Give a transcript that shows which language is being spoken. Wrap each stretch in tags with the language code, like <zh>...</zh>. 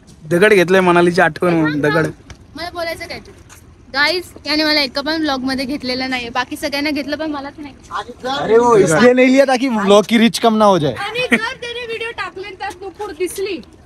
<mr>दगड घेतलंय मनालीची आठवण म्हणून. दगड. मला बोलायचं काय गाईज, याने मला एका पण ब्लॉग मध्ये घेतलेलं नाहीये, बाकी सगळ्यांना घेतलं पण मलाच नाही.</mr> <hi>अरे वो इसलिए नहीं लिया ताकि ब्लॉग की रीच कम ना हो जाए.</hi> <mr>आणि जर त्याने व्हिडिओ टाकले त्यात नुपूर दिसली.</mr>